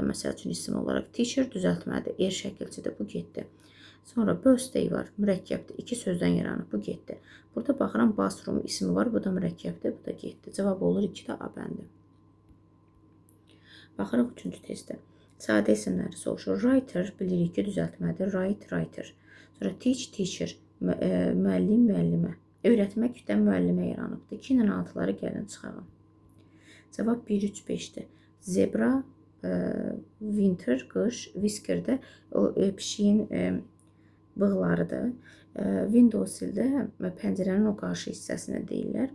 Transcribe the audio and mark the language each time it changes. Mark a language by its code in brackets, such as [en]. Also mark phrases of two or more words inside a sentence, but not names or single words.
[az] Məsəl üçün isim olaraq. Teacher düzəltmədir. Er şəkilçidir. Bu getdi. Sonra birthday var. Mürəkkəbdir. İki sözdən yaranıb. Bu getdi. Burada baxıram, bathroom ismi var. Bu da mürəkkəbdir. Bu da getdi. Cavab olur 2-də A bəndi. Baxırıq 3-cü testdə. Sadə isimləri soruşur. Writer bilirik ki, düzəltmədir. [en] Write, writer. Sonra teach, teacher. [az] Müəllim, müəllimə. Öyrətməkdən müəllimə yaranıbdır. 2 ilə 6-ları gəlin çıxalım. Cavab 1, 3, 5-dir. [en] Zebra, winter, [az] qış, whisker də o pişiyin bığlarıdır. Window sildə pəncərənin o qarşı hissəsinə deyirlər.